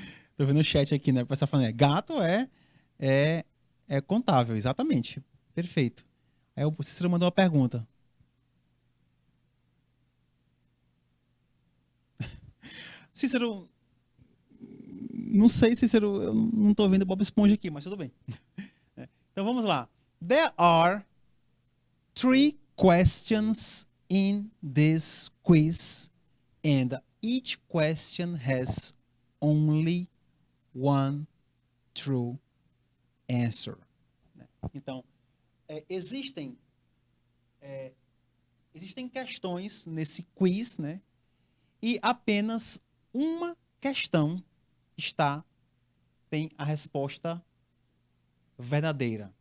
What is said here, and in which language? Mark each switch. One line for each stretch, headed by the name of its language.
Portuguese: Estou vendo o chat aqui, né? O pessoal falando, gato é contável, exatamente. Perfeito. Aí o Cícero mandou uma pergunta. Cícero, não sei, Cícero, eu não estou vendo o Bob Esponja aqui, mas tudo bem. Então vamos lá.
English: There are 3 questions in this quiz and each question has only one true answer.
Portuguese: Então, existem questões nesse quiz, né? E apenas uma questão tem a resposta verdadeira.